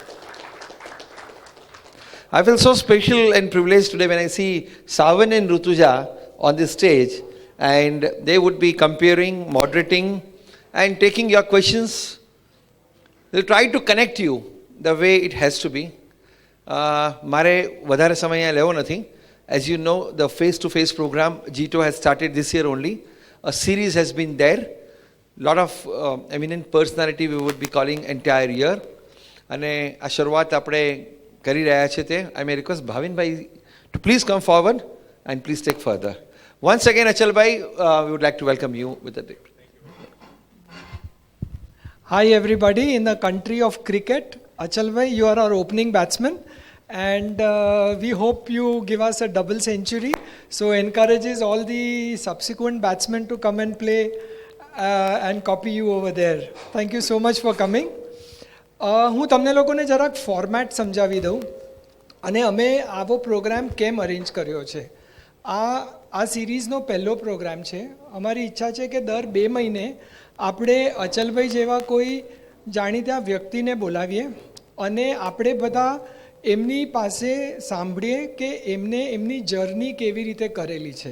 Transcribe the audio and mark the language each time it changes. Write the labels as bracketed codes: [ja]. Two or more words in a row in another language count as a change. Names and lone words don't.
[en] I feel so special and privileged today when I see Savan and Rutuja on this stage, and they would be comparing, moderating and taking your questions. They'll try to connect you the way it has to be. [gu] મારે વધારે સમય અહીંયા લેવો નથી. [en] As you know, the face-to-face program Jito has started this year only. A series has been there. Lot of eminent personality we would be calling entire year. [gu] અને આ શરૂઆત આપણે કરી રહ્યા છે તે [en] I may request Bhavin Bhai to please come forward and please take further. Once again, Achal Bhai, we would like to welcome you with the day. Hi everybody. In the country of cricket, Achal Bhai, you are our opening batsman, and we hope you give us a double century. So encourages all the subsequent batsmen to come and play and copy you over there. Thank you so much for coming. [gu] હું તમને લોકોને જરાક ફોર્મેટ સમજાવી દઉં અને અમે આવો પ્રોગ્રામ કેમ અરેન્જ કર્યો છે. આ સિરીઝનો પહેલો પ્રોગ્રામ છે. અમારી ઈચ્છા છે કે દર 2 મહિને આપણે અચલભાઈ જેવા કોઈ જાણીતા વ્યક્તિને બોલાવીએ અને આપણે બધા એમની પાસે સાંભળીએ કે એમને એમની જર્ની કેવી રીતે કરેલી છે.